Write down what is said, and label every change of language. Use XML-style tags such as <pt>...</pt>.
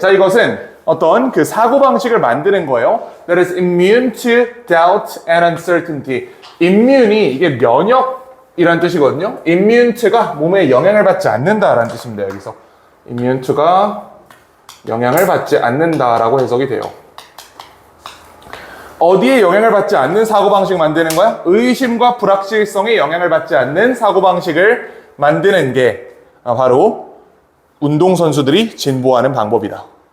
<ko>자, 이것은 어떤 그 사고방식을 만드는 거예요.</ko> <en>That is immune to doubt and uncertainty.</en> <ko>immune이 이게 면역이란 뜻이거든요. immune to가 몸에 영향을 받지 않는다라는 뜻입니다. 여기서. immune to가 영향을 받지 않는다라고 해석이 돼요. 어디에 영향을 받지 않는 사고방식 만드는 거야? 의심과 불확실성에 영향을 받지 않는 사고방식을 만드는 게 바로 운동선수들이 진보하는 방법이다.</ko>